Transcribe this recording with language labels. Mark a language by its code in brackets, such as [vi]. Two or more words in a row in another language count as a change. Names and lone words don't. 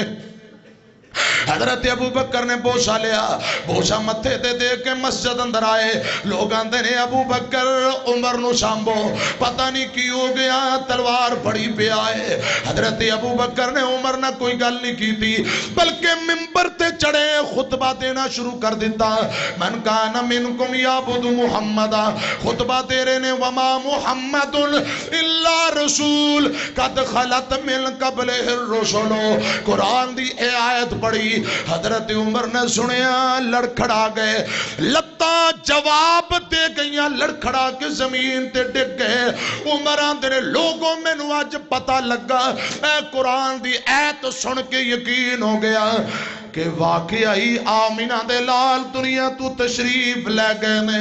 [pa] حضرت ابو بکر نے بوسہ لیا بوسہ متھے تے دے کے مسجد اندر آئے لوگ آندے نے ابو بکر عمر نوں سانبھو پتہ نہیں کی ہو گیا تلوار پھڑی پیا ہے. حضرت ابو بکر نے عمر نا کوئی گل نہیں کی تھی بلکہ منبر تے چڑھے خطبہ دینا شروع کر دتا [ar] من كان منكم يعبد محمدا [pa] خطبہ دے رہے نے [ar] وما محمد إلا رسول قد خلت من قبله الرسل [pa] قرآن دی اے آیت پڑھی حضرت عمر نے سنیا لڑکھڑا گئے لتا جواب دے گئیا لڑکھڑا کے زمین تے ڈگ گئے. عمر آندے لوگوں مینوں اج پتہ لگا اے قرآن دی آیت سن کے یقین ہو گیا کہ واقعی ہی آمنہ دے لال دنیا توں تشریف لے گئے نے.